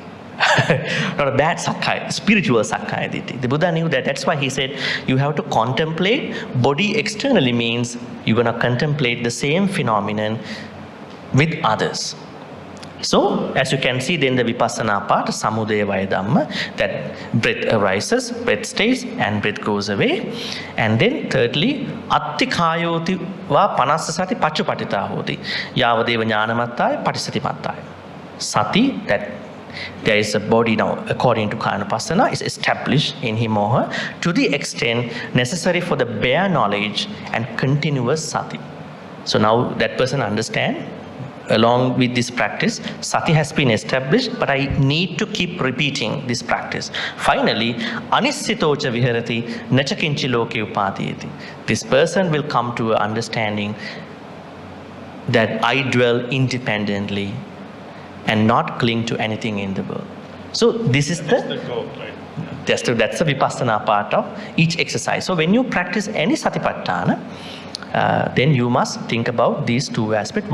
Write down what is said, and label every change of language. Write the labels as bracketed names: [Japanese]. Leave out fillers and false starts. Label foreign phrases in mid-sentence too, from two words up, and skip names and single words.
[English] Not a bad Sakkaya, spiritual [Pali] Sakkaya Ditthi. [English] The Buddha knew that. That's why he said you have to contemplate. Body externally means you're going to contemplate the same phenomenon with others. So, as you can see, then the vipassana part, [Pali] samudaya vaya dhamma, [English] that breath arises, breath stays, and breath goes away. And then thirdly, [Pali] attikayoti va panasasati pachupatita hoti, yavadeva jnanamattaya patisatimattaya. [English] Sati, that there is a body now, according to Kanapassana, is established in him or her to the extent necessary for the bare knowledge and continuous sati. So now that person understands. Along with this practice, sati has been established, but I need to keep repeating this practice. Finally, [Pali] anissitocha viharati nacha kinchi loke upatiyati. [English] This person will come to an understanding that I dwell independently and not cling to anything in the world. So this is the goal, right? that's the vipassana part of each exercise. So when you practice any satipatthana, then you must think about these two aspects.